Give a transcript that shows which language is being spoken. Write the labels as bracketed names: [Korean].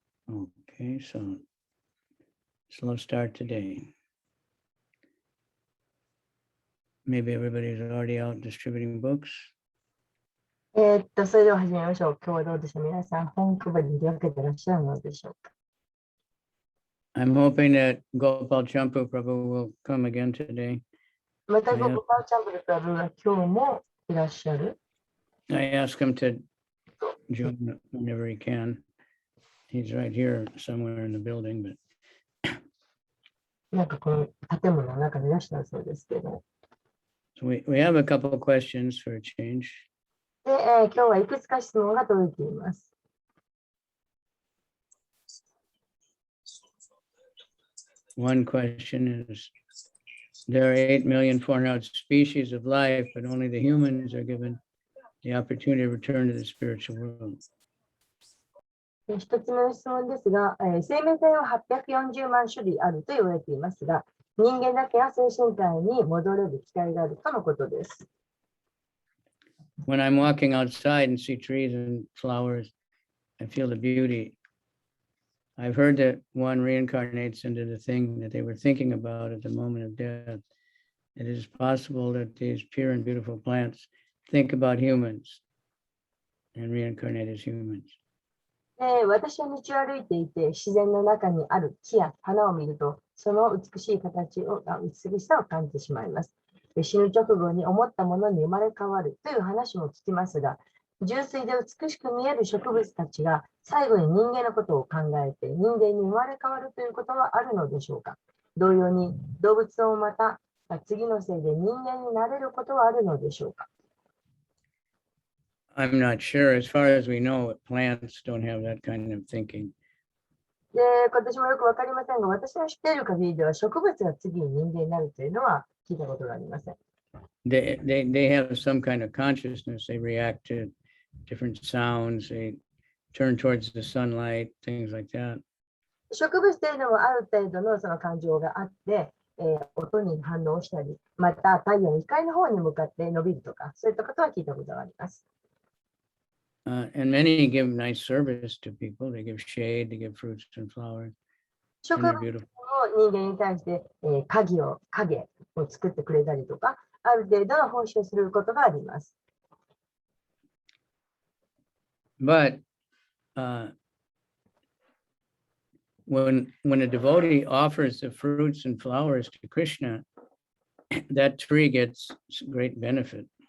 [English] Okay, so slow start today. Maybe everybody's already out distributing books. [Japanese] それでは始めましょう。今日はどうでしょう。皆さん、本配りに出かけてらっしゃるのでしょうか。 [English] I'm hoping that Gopal Champu Prabhu will come again today. [Japanese] また、ゴパーチャンプルプラブが今日もいらっしゃる。 [English] I asked him to join whenever he can. He's right here somewhere in the building, but [Japanese] なんかこの建物の中にいらっしゃるそうですけど。 [English] so we have a couple of questions for a change. [Japanese] で、今日はいくつか質問が届いています。 [English] One question is, there are 8,400,000 species of life, but only the humans are given the opportunity to return to the spiritual world. [Japanese] 一つ目の質問ですが、生命体は840万種類あると言われていますが、人間だけが精神界に戻れる機会があるとのことです。 [English] When I'm walking outside and see trees and flowers, I feel the beauty. I've heard that one reincarnates into the thing that they were thinking about at the moment of death. It is possible that these pure and beautiful plants think about humans and reincarnate as humans. [Japanese] 私は道を歩いていて、自然の中にある木や花を見ると、その美しさを感じてしまいます。死ぬ直後に思ったものに生まれ変わるという話も聞きますが、純粋で美しく見える植物たちが最後に人間のことを考えて人間に生まれ変わるということはあるのでしょうか。同様に動物もまた次の生で人間になれることはあるのでしょうか。 [English] I'm not sure. As far as we know, plants don't have that kind of thinking. [Japanese] で、私もよくわかりませんが、私の知っている限りでは植物が次に人間になるというのは聞いたことがありません。 [English] They have some kind of consciousness. They react to different sounds. They turn towards the sunlight, things like that. [Japanese] 植物というのもある程度のその感情があって、音に反応したり、また太陽の光の方に向かって伸びるとか、そういったことは聞いたことがあります。 [English] And many give nice service to people. They give shade, they give fruits and flowers. [Japanese] 植物も人間に対して、影を作ってくれたりとか、ある程度の奉仕をすることがあります。 [English] But when a devotee offers the fruits and flowers to Krishna, that tree gets great benefit.